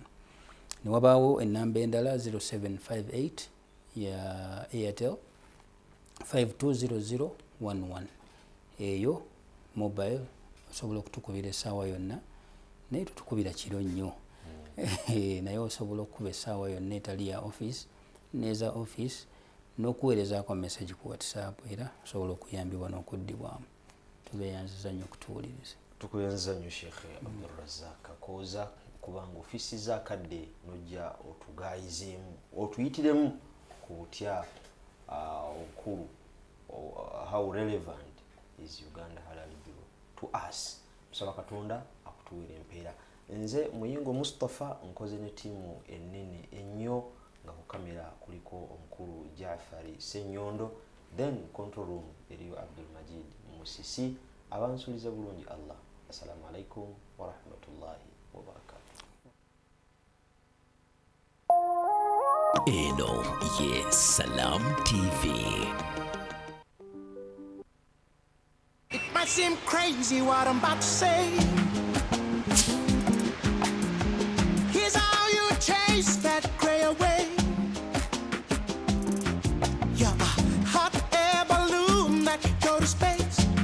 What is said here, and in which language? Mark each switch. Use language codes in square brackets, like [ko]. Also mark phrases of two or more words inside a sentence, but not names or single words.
[lg] Ne wabaawo ennamba endala 0758 ya Airtel 520011, eyo mobile osobola okutukubira essaawa yonna, naye tutukubira kiro nnyo naye osobola okukuba essaawa yonna etali ya office neza office n'okuweerezaako message ku WhatsApp, era osobola okuyambibwa n'okuddibwamu. Tubeeyanziza nnyo okutuwuliriza. Tukuyanziza nnyo Sheikh Abdulrazak Kooza kubanga ofisi zakadde nojja otugayizeemu otuyitiremu ku butya okulu [en] how relevant is Uganda Halal Bureau to us. [lg] Tusaba Katonda akutuwera empeera. Nze Muyingo Mustafa nkoze ne tiimu ennene ennyo nga ku kamera kuliko omukulu Jafari Senyondo, then [en] control room [lg] eriyo Abdul Majid Musisi, abansuliza bulungi Allah. [ar] السلام عليكم ورحمة الله وبركاته. [lg] Eno ye Salam TV. [en] It might seem crazy what I'm about to say. Here's how you chase that gray away. You're a hot air balloon that can go to space.